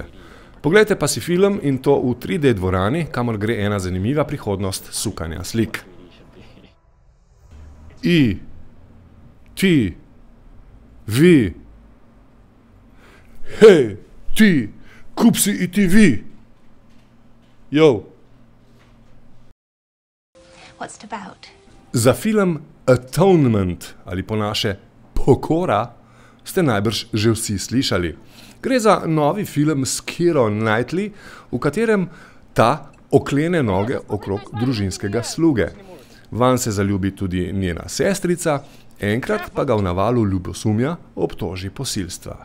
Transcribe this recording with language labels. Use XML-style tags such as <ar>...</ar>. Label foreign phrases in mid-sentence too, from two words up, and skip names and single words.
<sl>Poglejte pa si film in to v 3D dvorani, kamor gre ena zanimiva prihodnost sukanja slik. I, ti, vi. Hej, ti, kupsi i ti vi. Jo.</sl> <en>What's it about?</en> <sl>Za film Atonement, ali po naše Pokora, ste najbrž že vsi slišali. Gre za novi film s Keiro Knightley, v katerem ta oklene noge okrog družinskega sluge. Vanj se zaljubi tudi njena sestrica, enkrat pa ga v navalu ljubosumja obtoži posilstva.</sl>